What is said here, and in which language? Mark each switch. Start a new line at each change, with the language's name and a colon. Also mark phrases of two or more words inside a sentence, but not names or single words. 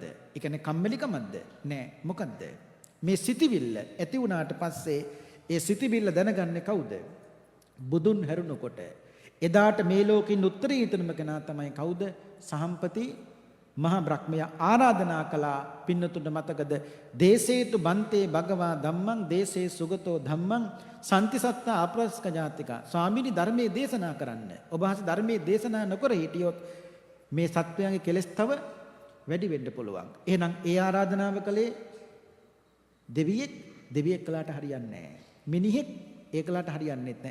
Sinhala: ඒ කියන්නේ කම්මැලිකමක්ද? නෑ. මොකද්ද? මේ සිටිවිල්ල ඇති වුණාට පස්සේ ඒ සිටිවිල්ල දැනගන්නේ කවුද? බුදුන් හැරුණකොට. එදාට මේ ලෝකින් උත්තරීතරම කෙනා තමයි කවුද? සහම්පති මහා බ්‍රහ්මයා ආරාධනා කළා. පින්නතුන්ට මතකද?
Pali: දේසේතු බන්තේ භගවා ධම්මං දේසේ සුගතෝ ධම්මං සම්තිසත්ත ආප්‍රස්ක ජාතික.
Sinhala: ස්වාමීනි ධර්මයේ දේශනා කරන්න. ඔබ හස ධර්මයේ දේශනා නොකර හිටියොත් මේ සත්වයන්ගේ කෙලෙස් තව වැඩි වෙන්න පුළුවන්. එහෙනම් ඒ ආරාධනාව කළේ දෙවියෙක් කළාට හරියන්නේ නැහැ. මිනිහෙක් ඒකලට හරියන්නේ නැහැ.